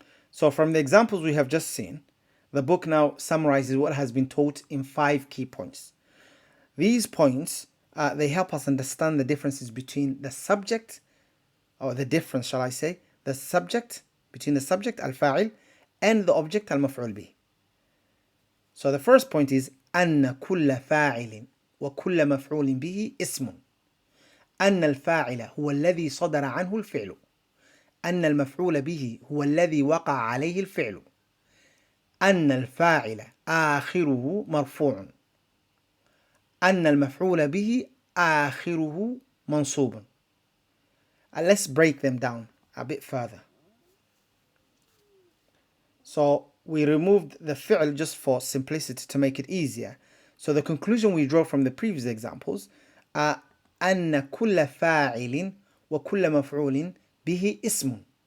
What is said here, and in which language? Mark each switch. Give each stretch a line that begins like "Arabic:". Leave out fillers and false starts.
English: So from the examples we have just seen, the book now summarizes what has been taught in 5 key points. These points, they help us understand the differences between the subject, or the difference, shall I say, the subject, between the subject, al-fa'il, and the object, al-maf'ul bih. So the first point is
Arabic: أن كل فاعل وكل مفعول به اسم. أن الفاعل هو الذي صدر عنه الفعل. أن المفعول به هو الذي وقع عليه الفعل. أن الفاعل آخره مرفوع. أن المفعول به آخره منصوب.
English: Let's break them down a bit further. So we removed the fi'l just for simplicity to make it easier. So the conclusion we draw from the previous examples are
Arabic: أن كل فاعل وكل مفعول به اسم.